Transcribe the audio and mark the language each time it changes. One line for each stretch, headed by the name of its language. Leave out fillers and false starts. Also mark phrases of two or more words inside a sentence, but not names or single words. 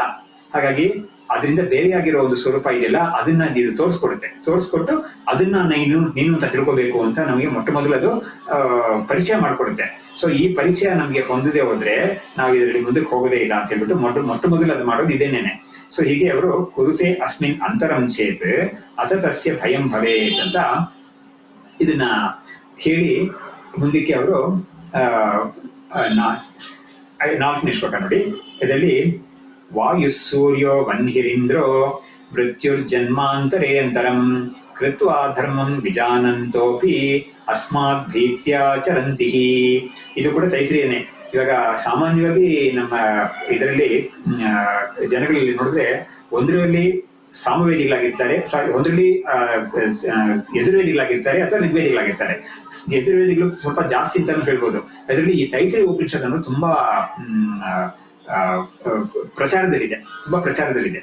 Kannada: ಹಾಗಾಗಿ ಅದರಿಂದ ಬೇರೆಯಾಗಿರೋ ಒಂದು ಸ್ವರೂಪ ಇದೆಯಲ್ಲ, ಅದನ್ನ ಇದು ತೋರಿಸ್ಕೊಟ್ಟು ಅದನ್ನ ನೀನು ಅಂತ ತಿಳ್ಕೊಬೇಕು ಅಂತ ನಮಗೆ ಮೊಟ್ಟ ಮೊದಲದು ಪರಿಚಯ ಮಾಡ್ಕೊಡುತ್ತೆ. ಸೊ ಈ ಪರಿಚಯ ನಮ್ಗೆ ಹೊಂದದೆ ಹೋದ್ರೆ ನಾವು ಇದರಲ್ಲಿ ಮುಂದಕ್ಕೆ ಹೋಗೋದೇ ಇಲ್ಲ ಅಂತ ಹೇಳ್ಬಿಟ್ಟು ಮೊಟ್ಟ ಮೊದಲು ಅದು ಮಾಡೋದು ಇದೇನೇನೆ. ಸೊ ಹೀಗೆ ಅವರು
Sanskrit: ಕುರುತೆ ಅಸ್ಮಿನ್ ಅಂತರಂ ಚೇತ್ ಅತ ತಸ್ಯ ಭಯಂ ಭವೇತ್
Kannada: ಅಂತ ಇದನ್ನ ಹೇಳಿ ಮುಂದಕ್ಕೆ ಅವರು 4ನೇ ಶ್ಲೋಕ ನೋಡಿ.
Sanskrit: ಇದರಲ್ಲಿ ವಾಯು ಸೂರ್ಯೋ ವನ್ಹಿರಿಂದ್ರೋ ಮೃತ್ಯುರ್ಜನ್ಮಾಂತರೇ ಅಂತರಂ ಕೃತ್ವಾ ಧರ್ಮಂ ವಿಜಾನಂತೋಪಿ ಅಸ್ಮಾತ್ ಭೀತ್ಯಾ ಚರಂತಿ.
Kannada: ಇದು ಕೂಡ ತೈತ್ರಿಯನೇ. ಇವಾಗ ಸಾಮಾನ್ಯವಾಗಿ ನಮ್ಮ ಇದರಲ್ಲಿ ಜನಗಳಲ್ಲಿ ನೋಡಿದ್ರೆ ಒಂದರಲ್ಲಿ ಸಾಮವೇದಿಗಳಾಗಿರ್ತಾರೆ, ಒಂದರಲ್ಲಿ ಯಜುರ್ವೇದಿಗಳಾಗಿರ್ತಾರೆ ಅಥವಾ ಋಗ್ವೇದಿಗಳಾಗಿರ್ತಾರೆ. ಯಜುರ್ವೇದಿಗಳು ಸ್ವಲ್ಪ ಜಾಸ್ತಿ ಅಂತಾನು ಹೇಳ್ಬೋದು. ಅದರಲ್ಲಿ ಈ ತೈತ್ರಿಯ ಉಪನಿಷತ್ತನ್ನು ತುಂಬಾ ಪ್ರಚಾರದಲ್ಲಿದೆ.